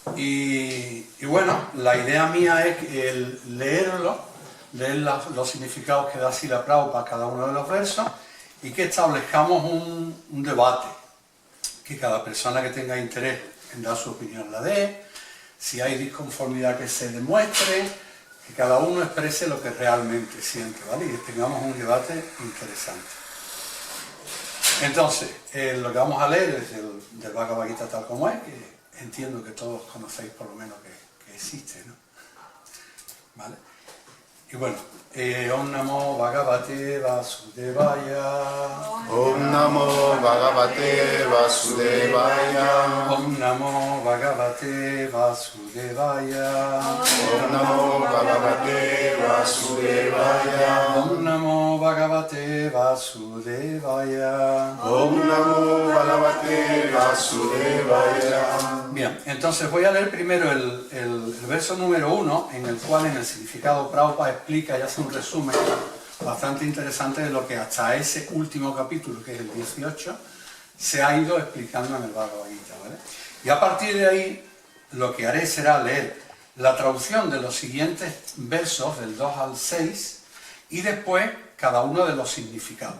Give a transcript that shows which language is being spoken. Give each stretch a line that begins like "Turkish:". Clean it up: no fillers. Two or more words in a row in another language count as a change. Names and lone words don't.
Spanish: Y bueno, la idea mía es que el leerlo, leer los significados que da Srila Prabhupada a cada uno de los versos y que establezcamos un debate, que cada persona que tenga interés en dar su opinión la dé, si hay disconformidad que se demuestre, que cada uno exprese lo que realmente siente, ¿vale? Y que tengamos un debate interesante. Entonces, lo que vamos a leer es del Bhagavad Gita tal como es, que entiendo que todos conocéis por lo menos que existe, ¿no? ¿Vale? Y bueno,
Sanskrit: Om Namo Bhagavate Vasudevaya. Om Namo Bhagavate Vasudevaya. Om Namo Bhagavate Vasudevaya. Om Namo Bhagavate Vasudevaya. Om Namo Bhagavate Vasudevaya. Om Namo Bhagavate Vasudevaya.
Spanish: Bien, entonces voy a leer primero el verso número 1, en el cual en el significado Prabhupada explica y hace un resumen bastante interesante de lo que hasta ese último capítulo, que es el 18, se ha ido explicando en el Bhagavad Gita, ¿vale? Y a partir de ahí, lo que haré será leer la traducción de los siguientes versos, del 2 al 6, y después cada uno de los significados.